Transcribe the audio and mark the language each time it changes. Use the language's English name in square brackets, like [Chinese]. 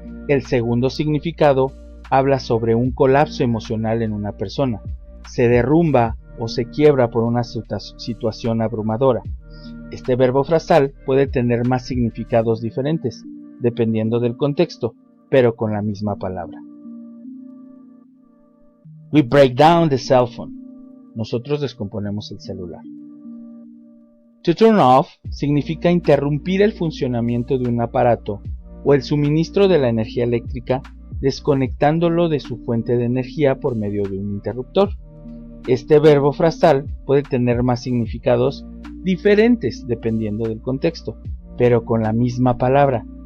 [Spanish] El segundo significado habla sobre un colapso emocional en una persona. Se derrumba o se quiebra por una situación abrumadora. Este verbo frasal puede tener más significados diferentes, dependiendo del contexto, pero con la misma palabra. [English] We break down the cell phone. [Spanish] Nosotros descomponemos el celular. To turn off significa interrumpir el funcionamiento de un aparato o el suministro de la energía eléctrica desconectándolo de su fuente de energía por medio de un interruptor. Este verbo frasal puede tener más significados diferentes dependiendo del contexto, pero con la misma palabra.